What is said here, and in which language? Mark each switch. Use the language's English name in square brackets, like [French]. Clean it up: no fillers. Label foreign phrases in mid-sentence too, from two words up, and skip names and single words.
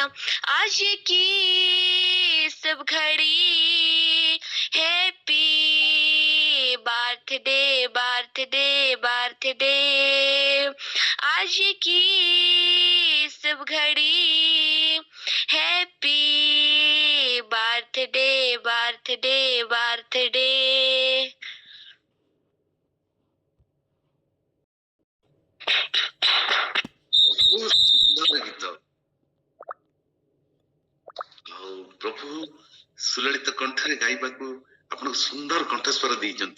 [Hindi] आज की शुभ घड़ी [English] happy birthday birthday birthday. [Hindi] आज की शुभ घड़ी [English] happy birthday birthday birthday. [Odia] ବହୁତ ସୁନ୍ଦର ଗୀତ। ଆଉ ପ୍ରଭୁ ସୁଲଳିତ କଣ୍ଠରେ ଗାଇବାକୁ ଆପଣଙ୍କୁ ସୁନ୍ଦର କଣ୍ଠସ୍ୱର ଦେଇଛନ୍ତି।